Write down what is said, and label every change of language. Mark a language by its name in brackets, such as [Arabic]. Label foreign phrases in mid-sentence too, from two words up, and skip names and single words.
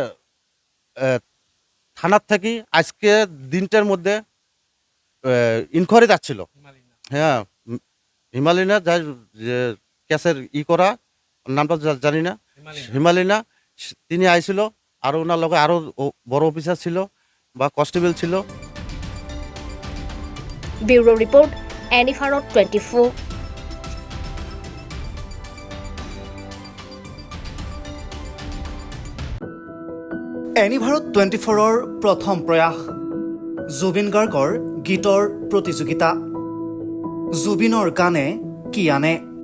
[Bangla] থানার থেকে আজকে দিনটার মধ্যে ইনকোয়ারি যাচ্ছিল হ্যাঁ হিমালয়না যাই যে ক্যাশের করা নামটা জানি না হিমালয়না তিনি আইছিল আর ওনার লগে আরো বড় অফিসার ছিল বা কনস্টেবল ছিল [English] Bureau report এনি ভাৰত 24 [Assamese] এনি ভাৰত 24ৰ প্ৰথম প্ৰয়াস জুবিন গাৰ্গৰ গীতৰ প্ৰতিযোগিতা জুবিনৰ গানে কি আনে